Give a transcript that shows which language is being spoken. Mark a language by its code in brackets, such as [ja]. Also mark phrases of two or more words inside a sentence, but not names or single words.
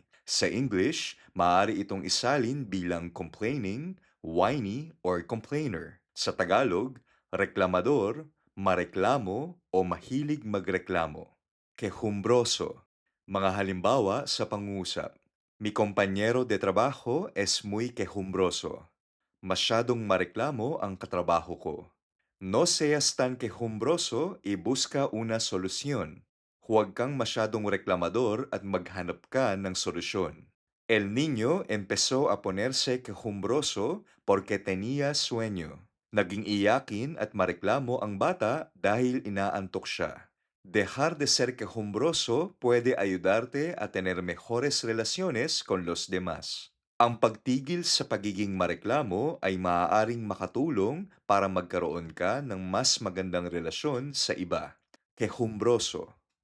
[tl] Sa English, maaari itong isalin bilang [en] complaining, whiny, or complainer. [tl] Sa Tagalog, reklamador, mareklamo, o mahilig magreklamo. [es] Quejumbroso. [tl] Mga halimbawa sa pangusap. [es] Mi compañero de trabajo es muy quejumbroso. [tl] Masyadong mareklamo ang katrabaho ko. [es] No seas tan quejumbroso y busca una solución. [tl] Huwag kang masyadong reklamador at maghanap ka ng solusyon. [es] El niño empezó a ponerse quejumbroso porque tenía sueño. [tl] Naging iyakin at mareklamo ang bata dahil inaantok siya. [es] Dejar de ser quejumbroso puede ayudarte a tener mejores relaciones con los demás. [tl] Ang pagtigil sa pagiging mareklamo ay maaaring makatulong para magkaroon ka ng mas magandang relasyon sa iba. [es] Quejumbroso.